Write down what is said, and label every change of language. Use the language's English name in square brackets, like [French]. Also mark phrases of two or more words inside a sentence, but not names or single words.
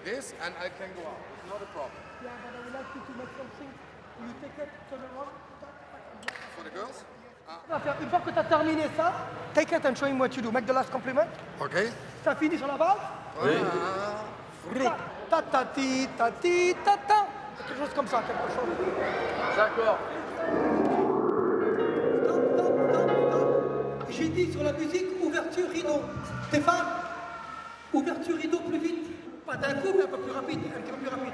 [English] Yes, and I can go out. Not a problem. Yeah, but I would like you to make something. You take it, turn around. For the girls? [French] Une fois que tu as terminé ça, [English] take it and show him what you do. Make the last compliment. Okay. [French] Ça finit sur la base. Oui. Ta-ta-ti, ta-ti, ta-ta. Quelque chose comme ça, quelque chose. D'accord. J'ai dit sur la musique, ouverture rideau. Stéphane, ouverture rideau plus vite. Pas d'un coup, mais un peu plus rapide, un petit peu plus rapide.